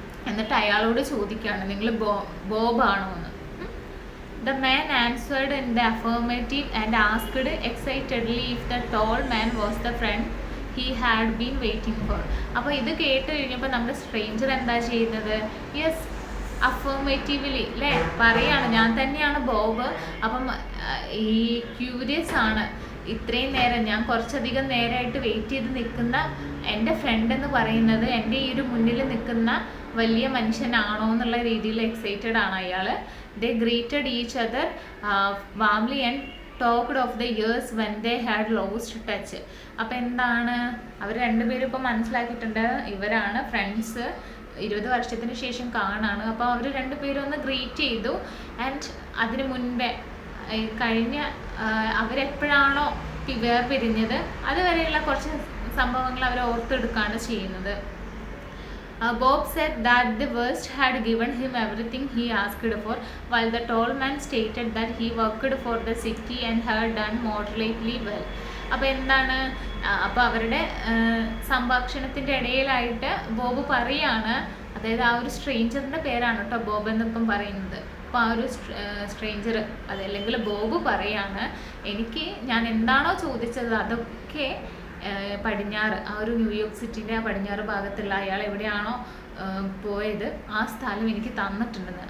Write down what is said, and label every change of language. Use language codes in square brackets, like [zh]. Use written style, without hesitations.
[ml] എന്നിട്ട് അയാളോട് ചോദിക്കുകയാണ്, നിങ്ങൾ ബോബാണോ എന്ന്. [en] The man answered in the affirmative and asked excitedly if the tall man was the friend he had been waiting for. [ml] അപ്പോൾ ഇത് കേട്ട് കഴിഞ്ഞപ്പോൾ നമ്മുടെ സ്ട്രേഞ്ചർ എന്താ ചെയ്യുന്നത്, [en] yes affirmatively [ml] അല്ലേ പറയാണ്, ഞാൻ തന്നെയാണ് ബോബ്. അപ്പം ഈ ക്യൂരിയസ് ആണ്, ഇത്രയും നേരം ഞാൻ കുറച്ചധികം നേരമായിട്ട് വെയിറ്റ് ചെയ്ത് നിൽക്കുന്ന എൻ്റെ ഫ്രണ്ട് എന്ന് പറയുന്നത് എൻ്റെ ഈ ഒരു മുന്നിൽ നിൽക്കുന്ന വലിയ മനുഷ്യനാണോ എന്നുള്ള രീതിയിൽ എക്സൈറ്റഡ് ആണ് അയാൾ. [en] They greeted each other warmly and talked of the years when they had lost touch. [ml] അപ്പോൾ അവർ രണ്ടുപേരും ഇപ്പോൾ മനസ്സിലാക്കിയിട്ടുണ്ട് ഇവരാണ് ഫ്രണ്ട്സ്, 20 വർഷത്തിന് ശേഷം കാണാണ്. അപ്പോൾ അവർ രണ്ടുപേരും ഒന്ന് ഗ്രീറ്റ് ചെയ്തു. ആൻഡ് അതിന് മുൻപേ കഴിഞ്ഞ അവരെപ്പോഴാണോ വേർപിരിഞ്ഞത് അതുവരെയുള്ള കുറച്ച് സംഭവങ്ങൾ അവർ ഓർത്തെടുക്കുകയാണ് ചെയ്യുന്നത്. [en] Bob said that the worst had given him everything he asked for, while the tall man stated that he worked for the city and had done moderately well. [ml] അപ്പോൾ അവരുടെ സംഭാഷണത്തിൻ്റെ ഇടയിലായിട്ട് ബോബ് പറയാണ്, അതായത് ആ ഒരു സ്ട്രേഞ്ചറിൻ്റെ പേരാണ് കേട്ടോ ബോബ് എന്നിപ്പം പറയുന്നത്. അപ്പോൾ ആ ഒരു സ്ട്രേഞ്ചർ അതല്ലെങ്കിൽ ബോബ് പറയാണ്, ഞാൻ എന്താണോ ചോദിച്ചത് അതൊക്കെ പടിഞ്ഞാറ് ആ ഒരു ന്യൂയോർക്ക് സിറ്റിൻ്റെ ആ പടിഞ്ഞാറ് ഭാഗത്തുള്ള അയാൾ എവിടെയാണോ പോയത് ആ സ്ഥലം എനിക്ക് തന്നിട്ടുണ്ടെന്ന്.